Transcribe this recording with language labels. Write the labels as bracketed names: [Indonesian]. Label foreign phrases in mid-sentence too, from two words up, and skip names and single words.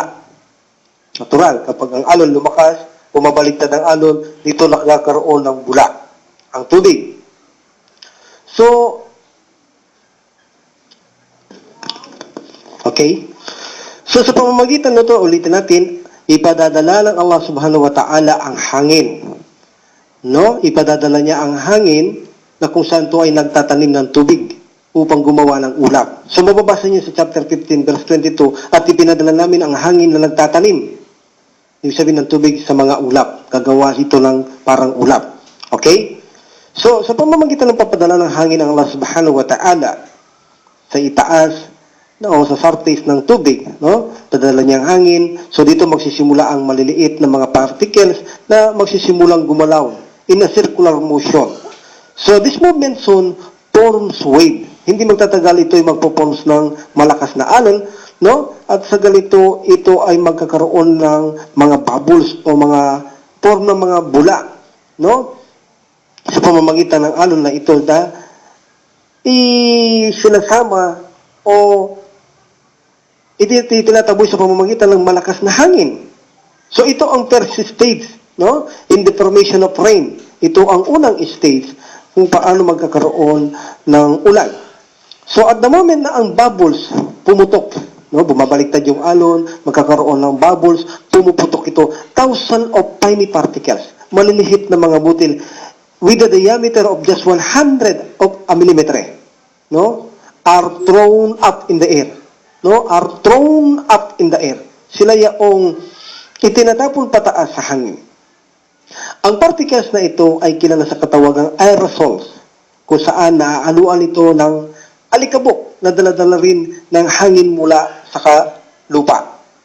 [Filipino] Natural, kapag ang alon lumakas, bumabaliktad ang alon, dito nakakaroon ng bula, ang tubig. So, okay? So, sa pamamagitan nito, ulitin natin, ipadadala ng Allah [Arabic] سبحانه وتعالى [Filipino] ang hangin. No? Ipadadala niya ang hangin na kung saan to ay nagtatanim ng tubig upang gumawa ng ulap. So, mababasa niyo sa chapter 15, verse 22, at ipinadala namin ang hangin na nagtatanim. Ibig sabihin ng tubig sa mga ulap. Gagawa ito ng parang ulap. Okay? So, sa pamamagitan ng papadala ng hangin ng Allah [Arabic] سبحانه وتعالى [Filipino] sa itaas, no, sa surface ng tubig, no? Padala niya ang hangin. So dito magsisimula ang maliliit na mga particles na magsisimulang gumalaw [English] in a circular motion. So this movement soon forms wave. [Filipino] Hindi magtatagal ito ay magpo-forms ng malakas na alon, no? At sa ganito ito ay magkakaroon ng mga bubbles o mga form ng mga bula, no? Sa pamamagitan ng alon na ito na sinasama o itinataboy sa pamamagitan ng malakas na hangin. So ito ang [English] first stage, [Filipino] no? [English] In the formation of rain. [Filipino] Ito ang unang stage kung paano magkakaroon ng ulan. So [English] at the moment [Filipino] na ang bubbles pumutok, no? Bumabaliktad yung alon, magkakaroon ng bubbles, pumuputok ito, [English] thousands of tiny particles, [Filipino] maliliit na mga butil [English] with a diameter of just 100 of a millimeter, no? Are thrown up in the air. No, are thrown up in the air. [Filipino] Sila yaong itinatapon pataas sa hangin. Ang particles na ito ay kilala sa katawagang aerosols, kung saan naaaluan ito ng alikabok na daladala rin ng hangin mula sa lupa.